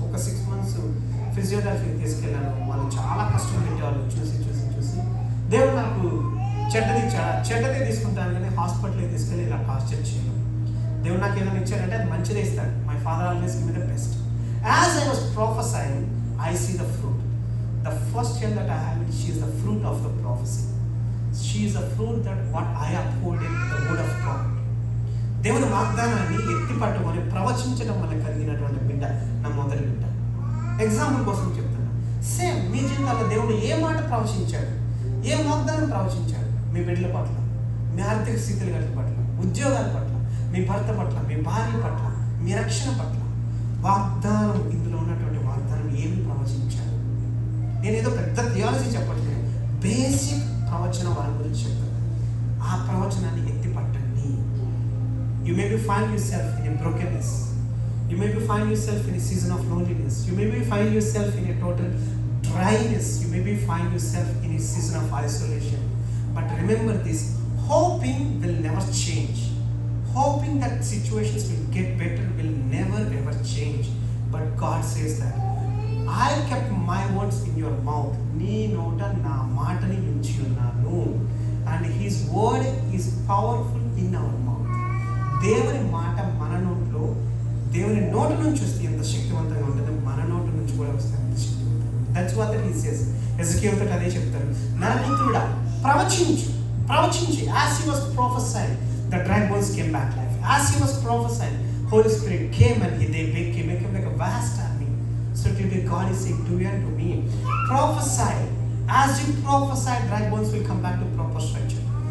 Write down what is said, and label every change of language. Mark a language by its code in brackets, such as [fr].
[te] ఒక 6 months ఫిజియోథెరపీకి తీసుకెళ్ళాను. వాళ్ళు చాలా కష్టం పెట్టేవాళ్ళు చూసి చూసి చూసి. దేవుడు నాకు చెడ్డది తీసుకుంటాను కానీ హాస్పిటల్కి తీసుకెళ్ళి ఇలా టార్చర్ చేయను. దేవుడు నాకు ఏదైనా ఇచ్చాడంటే అది మంచిదే ఇస్తాడు. [en] My father always give me the best. As I was prophesying, I see the fruit. The first child that I have, she is the fruit of the prophecy. She is the fruit that what I uphold in the word of God. [te] దేవుని వాగ్దానాన్ని ఎత్తి పట్టుకొని ప్రవచించడం వల్ల కలిగినటువంటి బిడ్డ నా మొదటి బిడ్డ. ఎగ్జాంపుల్ కోసం చెప్తున్నా. సేమ్ మీ జీవితాల్లో దేవుడు ఏ మాట ప్రవచించాడు, ఏ వాగ్దానం ప్రవచించాడు మీ బిడ్డల పట్ల, మీ ఆర్థిక స్థితుల పట్ల, ఉద్యోగాల పట్ల, మీ భర్త పట్ల, మీ భార్య పట్ల, మీ రక్షణ పట్ల వాగ్దానం, ఇందులో ఉన్నటువంటి వాగ్దానం ఏమి ప్రవచించాడు? నేనేదో పెద్ద థియాలజీ చెప్పట్లేదు, బేసిక్ ప్రవచనం వారి గురించి చెప్తాను. ఆ ప్రవచనాన్ని ఎత్తి పట్టండి. [en] You may be find yourself in a brokenness. You may be find yourself in a season of loneliness. You may be find yourself in a total dryness. You may be find yourself in a season of isolation. But remember this, hoping will never change. Hoping that situations will get better will never ever change. But God says that I kept my words in your mouth. [te] Nee nota na maatani unchi unnanu. [en] And his word is powerful in our mouth. [te] దేవుని మాట మన నోట్లో, దేవుని నోటి నుంచి వస్తే ఎంత శక్తివంతంగా ఉంటుంది, మన నోటి నుంచి కూడా వస్తే ఎంత శక్తివంతంగా. [en] That's what he says. [te] ఎజెకియల్తో అదే చెప్తారు, నరపుత్రుడా ప్రవచించి. [en] as he was prophesying, the dry bones came back life. As he was prophesying, Holy Spirit came and they became like a vast army. So today God is saying to you and to me, prophesy. As you prophesy, dry bones will come back to proper structure.